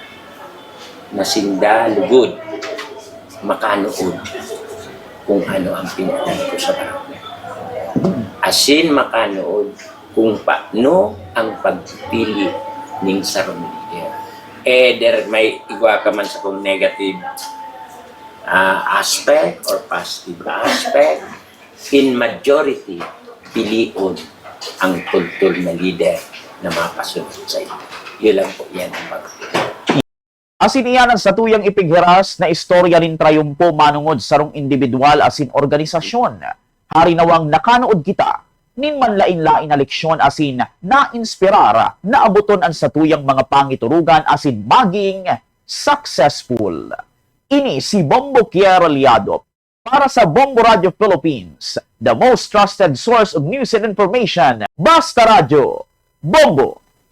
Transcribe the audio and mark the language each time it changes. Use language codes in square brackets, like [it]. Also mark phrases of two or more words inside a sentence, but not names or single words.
[bik] Nasinda, lugod, makanood kung ano ang pinanan ko sa barangay. Asin makanood kung paano ang pagpili ng sarong leader. Either may igwa ka man sa kung [en] negative aspect or positive aspect, in majority, [bik] piliun ang tultul na leader na makasunod sa iyo. [tl] Yun lang po, yan ang pagpili. [bik] Asin iyan ang satuyang ipighiras na istorya rin trayumpo manungod sarong individual asin organisasyon. Hari nawang nakanood kita, nin manlain-lain na leksyon asin na-inspirara na abuton ang satuyang mga pangiturugan asin maging successful. Ini si Bombo Kier Aliado para sa Bombo Radio Philippines, [en] the most trusted source of news and information. [tl] Basta Radio, Bombo!